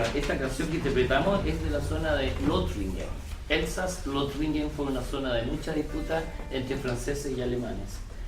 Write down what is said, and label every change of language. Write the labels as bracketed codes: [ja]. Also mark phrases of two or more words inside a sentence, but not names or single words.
[es] Esta canción que interpretamos es de la zona de Lothringen. Elsass-Lothringen fue una zona de mucha disputa entre franceses y alemanes.